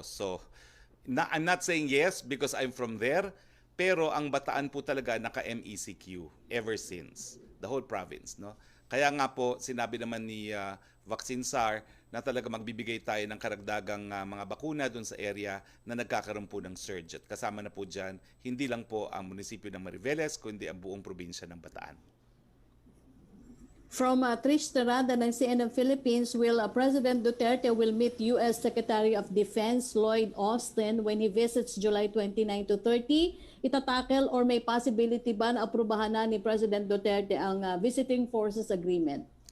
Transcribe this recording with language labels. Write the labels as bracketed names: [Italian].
[English] So, I'm not saying yes because I'm from there, [Filipino] pero ang Bataan po talaga naka-MECQ [English] ever since, the whole province. [Filipino] No? Kaya nga po, sinabi naman ni Vaccine SAR na talaga magbibigay tayo ng karagdagang mga bakuna doon sa area na nagkakaroon po ng surge. At kasama na po dyan, hindi lang po ang munisipyo ng Mariveles, kundi ang buong probinsya ng Bataan. [English] From Trish Terada ng CNN Philippines, President Duterte will meet U.S. Secretary of Defense Lloyd Austin when he visits July 29 to 30. [Filipino] Itatakel or may possibility ba na aprubahan na ni President Duterte ang Visiting Forces Agreement?